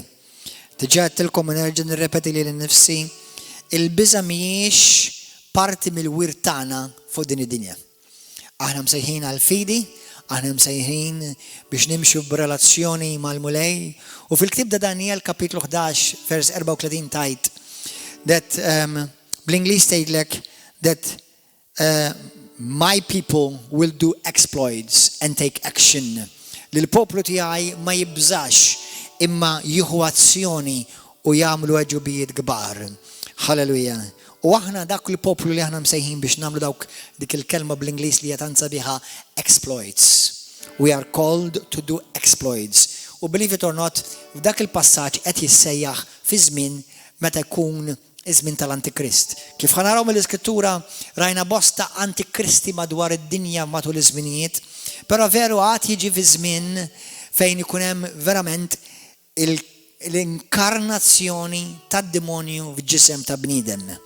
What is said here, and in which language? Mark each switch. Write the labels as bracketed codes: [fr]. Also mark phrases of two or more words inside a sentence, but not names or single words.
[mt] Diġà għedtilkom u nerġa' nirrepeti li nnifsi, il-biża' mhijiex parti mill-wirt tagħna fuq din id-dinja. Aħna msejħin għall-fidi, aħna msejħin biex nimxu b'relazzjoni mal-mulej, u fil-ktieb ta' Daniel kapitlu 11 vers 34 tajt that bl-Ingliż tgħidlek [en] that my people will do exploits and take action. [mt] Li l-poplu tiegħi ma jibżax imma jieħu azzjoni u jagħmlu aġubijiet kbar. Halleluja. U aħna dak il-poplu li aħna msejħin biex nagħmlu dik il-kelma bl-Ingliż li qed tansabiħa exploits. [en] We are called to do exploits. U believe it or not, [mt] f'dak il-passaġġ qed jissejjaħ fi żmien meta jkun iż-żmien tal-Antikrist. Kif ħanaraw mill-Iskrittura rajna bosta antikristi madwar id-dinja matul iż-żminijiet, però veru għad jiġi fi żmien fejn ikun hemm verament l-inkarnazzjoni tad-demonju f'ġisem ta' bniedem.